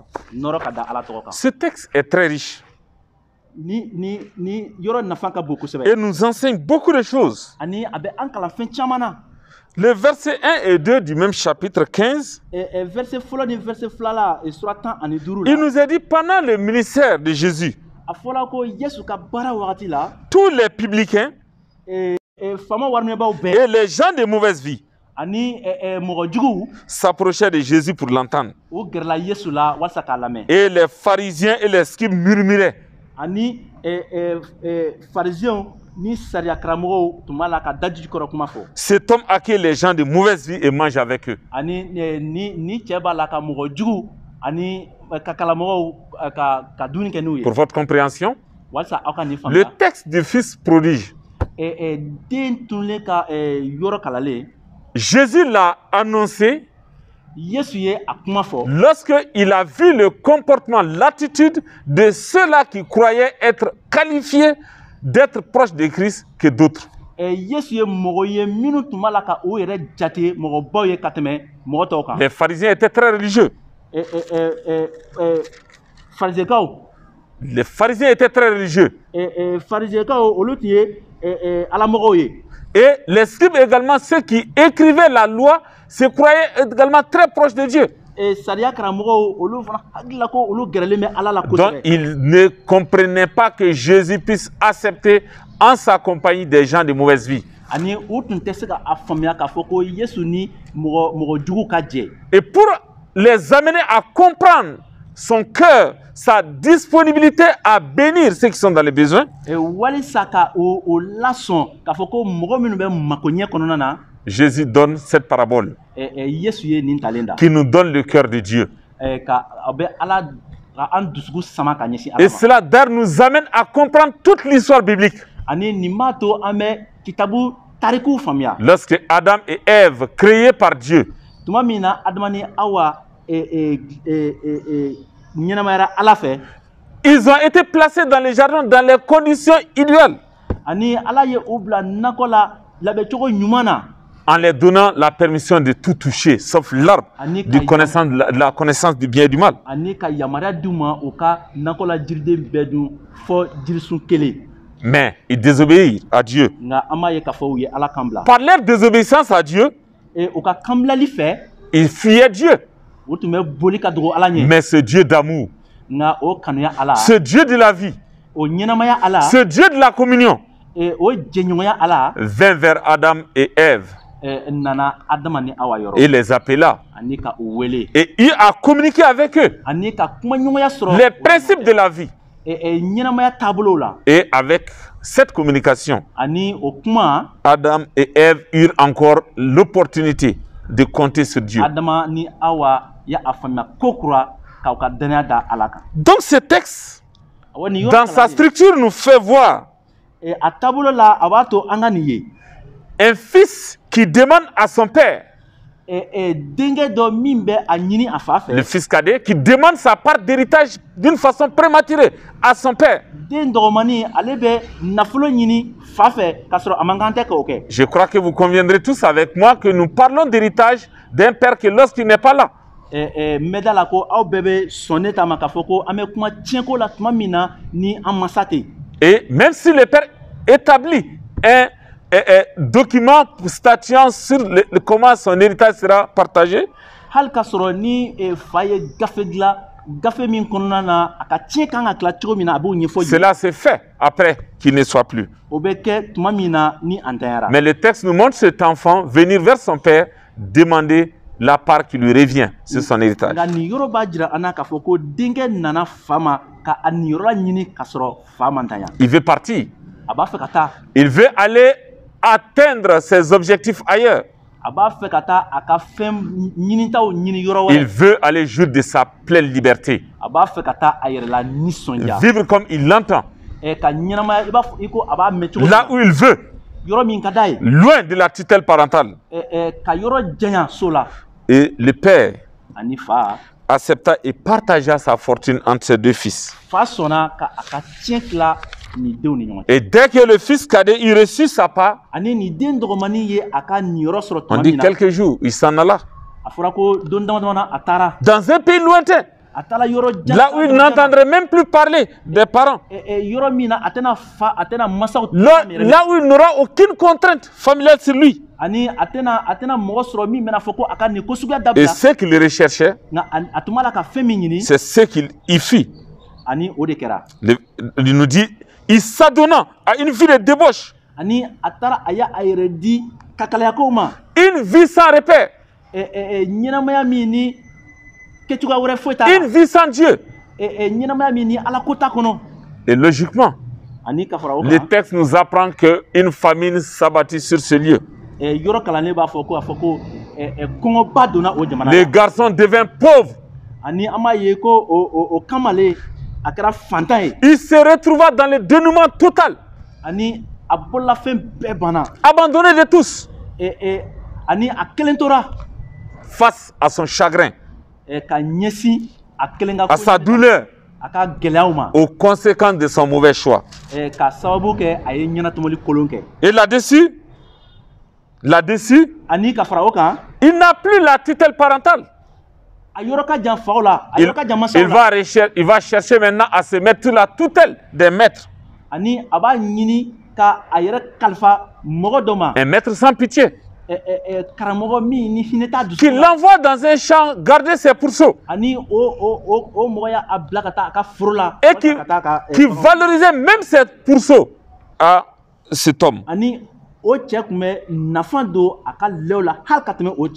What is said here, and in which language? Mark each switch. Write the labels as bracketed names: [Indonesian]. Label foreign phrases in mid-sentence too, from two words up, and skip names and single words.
[French] Ce texte est très riche et nous enseigne beaucoup de choses. Le verset 1 et 2 du même chapitre 15, il nous a dit pendant le ministère de Jésus, [Bambara] a fɔla ko Yesu ka baara wagati la [French] tous les publicains [Bambara] fama wariminɛbaw bɛɛ [French] et les gens de mauvaise vie [Bambara] ani mɔgɔ juguw [French] s'approchaient de Jésus pour l'entendre. [Bambara] o gɛrɛla Yesu la walasa k'a lamɛn [French] Et les pharisiens et les scribes murmuraient. [Bambara] ani pharisiyɛnw ni sariya karamɔgɔw tun b'a la ka daji kɔrɔ kuma fɔ [French] Cet homme accueille les gens de mauvaise vie et mange avec eux. [Bambara] ani ni cɛ b'a la ka mɔgɔ jugu ani ka kalamɔgɔw ka dumuni kɛ n'u ye [French] Pour votre compréhension, [Bambara] walasa aw ka nin [French] le [Bambara] faamuya [French] texte du fils prodigue, [Bambara] den tunlen ka yɔrɔ kalalen [French] Jésus l'a annoncé [Bambara] Yesu ye a kuma fɔ [French] lorsqu'il a vu le comportement, l'attitude de ceux-là qui croyaient être qualifiés d'être proches de Christ que d'autres. [Bambara] Yesu ye mɔgɔ ye minnu tun b'a la ka o yɛrɛ jate mɔgɔbaw ye ka tɛmɛ mɔgɔ tɔw kan [French] Les pharisiens étaient très religieux. [Bambara] farisɛkaw [French] Les pharisiens étaient très religieux. [Bambara] farisɛkaw olu tun ye alamɔgɔw ye [French] Et les scribes également, ceux qui écrivaient la loi, se croyaient également très proches de Dieu. [Bambara] sariya karamɔgɔw olu fana hakilila ko olu gɛrɛlen bɛ ala la [French] Donc, [Bambara] kosɛbɛ [French] ils ne comprenaient pas que Jésus puisse accepter en sa compagnie des gens de mauvaise vie. [Bambara] ani u tun tɛ se ka a faamuya k'a fɔ ko Yesu ni mɔgɔ jugu ka jɛ [French] Et pour les amener à comprendre son cœur, sa disponibilité à bénir ceux qui sont dans les besoins, [Bambara] walisa ka o lasɔn k'a fɔ ko mɔgɔ minnu bɛ makoɲɛ kɔnɔna na [French] Jésus donne cette parabole [Bambara] Yesu ye nin talen da [French] qui nous donne le cœur de Dieu. [Bambara] ka a bɛ ala ka an dusuku sama ka ɲɛsin [French] Et [Bambara] ala ma [French] cela d'ailleurs nous amène à comprendre toute l'histoire biblique. [Bambara] ani nin b'a to an bɛ kitabu tarikuw faamuya [French] Lorsque Adam et Ève, créés par Dieu, [Bambara] tuma min na adama ni awa ɲɛnamayara ala fɛ [French] ils ont été placés dans les jardins dans les conditions idéales, [Bambara] ani ala ye u bila nakɔ la labɛncogo ɲuman na [French] en leur donnant la permission de tout toucher, sauf l'arbre [Bambara] ani [French] de la connaissance du bien et du mal. [Bambara] ani ka yamaruya d'u ma u ka nakɔ la jiriden bɛɛ dun fɔ jirisun kelen [French] Mais ils désobéirent à Dieu. [Bambara] nka an b'a ye k'a fɔ u ye ala kan bila [French] Par leur désobéissance à Dieu, [Bambara] u ka kan bilali fɛ [French] ils fuyaient Dieu. [Bambara] u tun bɛ boli ka dogo ala ɲɛ [French] Mais ce Dieu d'amour, [Bambara] nka o kanuya ala [French] ce Dieu de la vie, [Bambara] o ɲɛnamaya ala [French] ce Dieu de la communion, [Bambara] o jɛɲɔgɔnya ala [French] vint vers Adam et Ève [Bambara] nana adama ni awa yɔrɔ [French] et les appela. [Bambara] ani ka u wele [French] Et il a communiqué avec eux [Bambara] ani ka kumaɲɔgɔnya sɔrɔ [French] les principes de la vie. [Bambara] ɲɛnamaya taabolow la [French] Et avec cette communication, [Bambara] ani o kuma [French] Adam et Ève eurent encore l'opportunité de compter sur Dieu. [Bambara] adama ni awa ya a faamuya ko kura k'aw ka danaya da ala kan [French] Donc ce texte, [Bambara] awɔ nin yɔrɔ [French] dans sa [Bambara] kalanni, [French] structure, nous fait voir [Bambara] a taabolo la a b'a to an ka nin ye [French] un fils qui demande à son père, [Bambara] denkɛ dɔ min bɛ a ɲini a fa [French] le [Bambara] fɛ [French] fils cadet, qui demande sa part d'héritage d'une façon prématurée à son père. [Bambara] den dɔgɔmani ale bɛ nafolo ɲini fa fɛ k'a sɔrɔ a man kan tɛ k'o kɛ [French] Je crois que vous conviendrez tous avec moi que nous parlons d'héritage d'un père qui, lorsqu'il n'est pas là, [Bambara] n bɛ da la ko aw bɛɛ bɛ sɔn ne ta ma k'a fɔ ko an bɛ kuma tiɲɛko la tuma min na ni an masa tɛ [French] et même si le père établit un document statuant sur comment son héritage sera partagé, [Bambara] hali k'a sɔrɔ ni fa ye gafe dilan gafe min kɔnɔna na a ka tiɲɛ kan ka tila cogo min na a b'o ɲɛfɔ yen [French] cela se fait après qu'il ne soit plus. [Bambara] o bɛ kɛ tuma min na ni an tanyara [French] Mais le texte nous montre cet enfant venir vers son père, demander la part qui lui revient sur son héritage. [Bambara] nka nin yɔrɔ b'a jira an na k'a fɔ ko denkɛ nana fa ma ka a nin yɔrɔ la ɲini k'a sɔrɔ fa man tanya [French] Il veut partir. [Bambara] a b'a fɛ ka taa [French] Il veut aller atteindre ses objectifs ailleurs. [Bambara] a b'a fɛ ka taa a ka fɛn ɲinitaw ɲini yɔrɔ [French] Il [Bambara] wɛrɛ [French] veut aller jouir de sa pleine liberté. [Bambara] a b'a fɛ ka taa a yɛrɛ la nisɔndiya [French] Vivre comme il l'entend. [Bambara] ka ɲɛnamaya i b'a fɔ i ko a b'a mɛn cogo [French] Là où il veut. [Bambara] yɔrɔ min ka d'a ye [French] Loin de la tutelle parentale. [Bambara] ka yɔrɔ janya so la [French] Et le père [Bambara] ani fa [French] accepta et partagea sa fortune entre ses deux fils. [Bambara] fa sɔnna ka a ka tiɲɛ tila nin denw ni ɲɔgɔn cɛ [French] Et dès que le fils cadet eut reçu sa part, [Bambara] ani nin den dɔgɔmani ye a ka nin yɔrɔ sɔrɔ [French] on [Bambara] tuma [French] dit [Bambara] min na [French] quelques jours, il s'en alla. [Bambara] a fɔra ko don dama dama na a taara [French] Dans un pays lointain, [Bambara] a taara yɔrɔ jan [French] là où il n'entendrait même plus parler des parents. [Bambara] yɔrɔ min na a tɛna masaw [French] Là où il n'aura aucune contrainte familiale sur lui. [Bambara] ani a tɛna mɔgɔ sɔrɔ min bɛna fɔ ko a ka nin ko suguya [French] Et [Bambara] dabila [French] ce qu'il recherchait, [Bambara] nka a tun b'a la ka fɛn min ɲini [French] c'est ce qu'il y fit. [Bambara] ani o de kɛra [French] Il nous dit, il s'adonnant à une vie de débauche, [Bambara] ani a taara a y'a yɛrɛ di kakalayakow ma [French] une vie sans repère, [Bambara] ɲɛnamaya min ni kɛcogoya wɛrɛ foyi t'a [French] une vie sans Dieu. [Bambara] ɲɛnamaya min ni ala ko t'a kɔnɔ [French] Et logiquement, [Bambara] ani ka fara o [French] le [Bambara] kan [French] texte nous apprend qu'une famine s'abattit sur ce lieu. [Bambara] yɔrɔ kalannen b'a fɔ ko kɔngɔba donna o jamana [French] Les [Bambara] la [French] garçons devinrent pauvres. [Bambara] ani an b'a ye ko o kamalen a kɛra fantan ye [French] Il se retrouva dans le dénuement total, [Bambara] ani a bololafɛn bɛɛ banna [French] abandonné de tous, [Bambara] ani a kelen tora [French] face à son chagrin, [Bambara] ka ɲɛsin a kelen ka [French] à sa douleur, [Bambara] a ka gɛlɛyaw ma [French] aux conséquences de son mauvais choix. [Bambara] ka sababu kɛ a ye ɲɛnatomoli kolon kɛ [French] Et là-dessus, [Bambara] ani ka fara o kan [French] il n'a plus la tutelle parentale. [Bambara] a yɔrɔ ka jan faw la a yɔrɔ ka jan masaw la [French] Il va chercher maintenant à se mettre sous la tutelle des maîtres. [Bambara] ani a b'a ɲini ka a yɛrɛ kalifa mɔgɔ dɔ ma [French] Un maître sans pitié, [Bambara] karamɔgɔ min ni hinɛ t'a [French] qui [Bambara] dusu la [French] l'envoie dans un champ garder ses pourceaux [Bambara] ani o mɔgɔ y'a bila ka taa a ka foro la [French] et [Bambara] ka taa ka [French] qui valorisait même ses pourceaux à cet homme. [Bambara] ani o cɛ tun bɛ nafa don a ka lɛw la hali ka tɛmɛ o cɛ